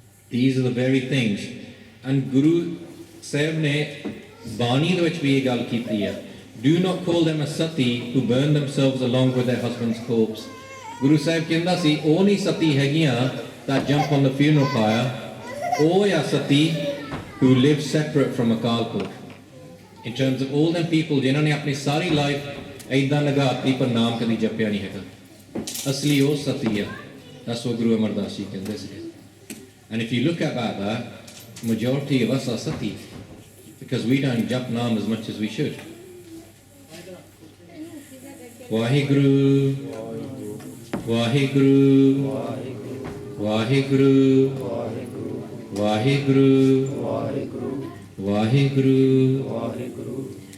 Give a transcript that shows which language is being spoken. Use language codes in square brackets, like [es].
[en] These are the very things. And [pa] Guru Sahib ne Bani ਦੇ ਵਿੱਚ ਵੀ ਇਹ ਗੱਲ ਕੀਤੀ ਹੈ, [en] do not call them a sati who burn themselves along with their husband's corpse. [pa] Guru Sahib ਕਹਿੰਦਾ ਸੀ ਉਹ ਨਹੀਂ ਸਤੀ ਹੈਗੀਆਂ [en] that jump on the funeral pyre, [pa] ਉਹ ਆ ਸਤੀ [en] who live separate from Akal Purkh. In terms of all them people [pa] ਜਿਨ੍ਹਾਂ ਨੇ ਆਪਣੀ ਸਾਰੀ life ਏਦਾਂ ਲਗਾਤੀ ਪਰ ਨਾਮ ਕਦੀ ਜਪਿਆ ਨਹੀਂ ਹੈਗਾ, ਅਸਲੀ ਉਹ ਸਤੀ ਆ। [en] That's what Guru Amar Das Ji [pa] ਕਹਿੰਦੇ ਸੀ। [en] And if you look about that, majority of us are sati, because we don't jap naam as much as we should. [pa] Waheguru, Waheguru, Waheguru, Waheguru, Waheguru.